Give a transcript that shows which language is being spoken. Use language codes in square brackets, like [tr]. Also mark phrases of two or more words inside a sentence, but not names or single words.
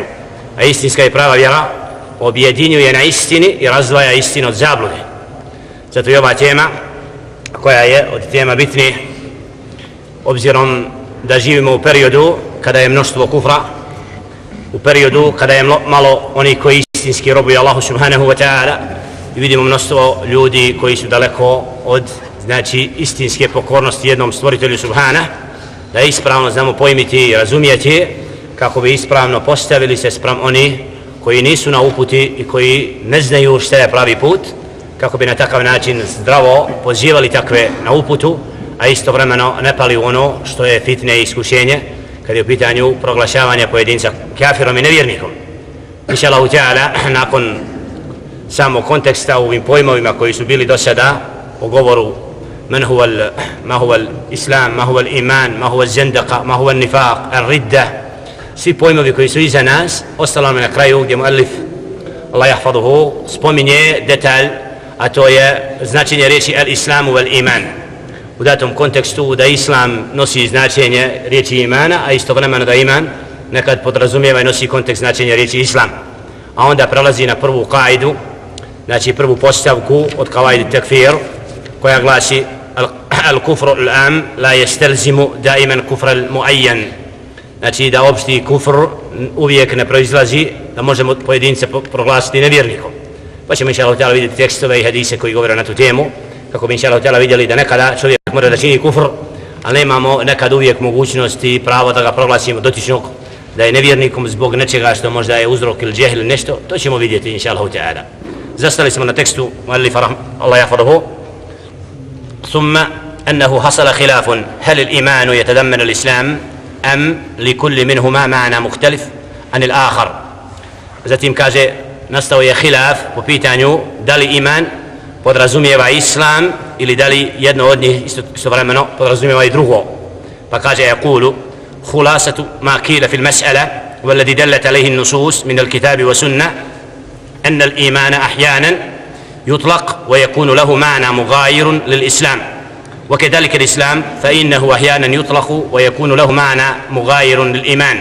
[bs] A istinska i prava vjera objedinjuje na istini i razdvaja istinu od zablude. Zato je ova tema koja je od tema bitnije, obzirom da živimo u periodu kada je mnoštvo kufra, u periodu kada je malo oni koji istinski robuju [ar] الله سبحانه وتعالى, [bs] i vidimo mnoštvo ljudi koji su daleko od istinske pokornosti jednom stvoritelju subhana, da ispravno znamo pojmiti i razumijeti kako bi ispravno postavili se spram oni koji nisu na uputi i koji ne znaju šta je pravi put, kako bi na takav način zdravo pozivali takve na uputu, a istovremeno ne pali u ono što je fitne i iskušenje kad je u pitanju proglašavanja pojedinca kafirom i nevjernikom. [ar] إن شاء الله تعالى, [bs] nakon samog konteksta u ovim pojmovima koji su bili do sada o govoru [ar] ما هو الإسلام، ما هو الإيمان، ما هو الزندقة، ما هو النفاق، الردة, [bs] svi pojmovi koji su iza nas, ostalo nam na kraju gdje muallif [ar] الله يحفظه [bs] spominje detalj, a to je značenje riječi [ar] الإسلام والإيمان. [bs] U datom kontekstu da islam nosi značenje riječi imana, a istovremeno da iman nekad podrazumijeva i nosi kontekst značenja riječi islam. A onda prelazi na prvu kaidu, znači prvu postavku od [ar] قواعد التكفير, [bs] koja glasi [ar] الكفر العام لا يستلزم دائما كفر المعين. [bs] Znači da opšti kufr uvijek ne proizlazi da možemo pojedince proglasiti nevjernikom. Pa ćemo [ar] إن شاء الله [bs] vidjeti tekstove i hadise koji govore na tu temu, kako bi [ar] إن شاء الله [bs] vidjeli da nekada čovjek mora da čini kufr, ali nemamo nekad uvijek mogućnosti i pravo da ga proglasimo dotičnog da je nevjernikom zbog nečega što možda je uzrok ili džehl ili nešto. To ćemo vidjeti [ar] إن شاء الله. [bs] Zastali smo na tekstu muallifa [ar] الله يحفظه. ثم أنه حصل خلاف هل الإيمان يتضمن الإسلام أم لكل منهما معنى مختلف عن الآخر. [bs] Zatim kaže nastao je hilaf po pitanju da li iman podrazumijeva islam ili da li jedno od njih istovremeno podrazumijeva i drugo. Pa kaže [ar] يقول خلاصة ما قيل في المسألة والذي دلت عليه النصوص من الكتاب والسنة أن الإيمان أحيانا يطلق ويكون له معنى مغاير للإسلام وكذلك الإسلام فإنه أحيانا يطلق ويكون له معنى مغاير للإيمان.